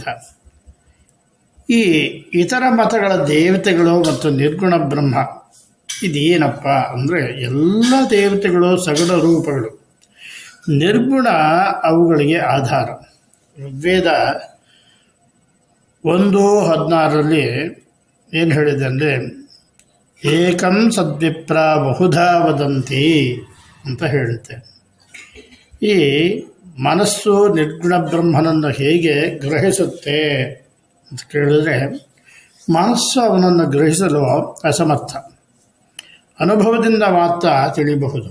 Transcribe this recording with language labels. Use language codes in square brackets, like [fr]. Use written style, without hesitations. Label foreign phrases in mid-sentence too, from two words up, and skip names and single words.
[kn] ಈ ಇತರ ಮತಗಳ ದೇವತೆಗಳು ಮತ್ತು ನಿರ್ಗುಣ ಬ್ರಹ್ಮ ಇದೇನಪ್ಪ ಅಂದರೆ ಎಲ್ಲ ದೇವತೆಗಳು ಸಗುಣ ರೂಪಗಳು, ನಿರ್ಗುಣ ಅವುಗಳಿಗೆ ಆಧಾರ. ಋಗ್ವೇದ 1:16 ಏನು ಹೇಳಿದೆ ಅಂದರೆ [sa] ಏಕಂ ಸದ್ವಿಪ್ರ ಬಹುಧಾ ವದಂತಿ [kn] ಅಂತ ಹೇಳುತ್ತೆ. ಈ ಮನಸ್ಸು ನಿರ್ಗುಣ ಬ್ರಹ್ಮನನ್ನು ಹೇಗೆ ಗ್ರಹಿಸುತ್ತೆ ಅಂತ ಕೇಳಿದ್ರೆ ಮನಸ್ಸು ಅವನನ್ನು ಗ್ರಹಿಸಲು ಅಸಮರ್ಥ, ಅನುಭವದಿಂದ ಮಾತ್ರ ತಿಳಿಯಬಹುದು.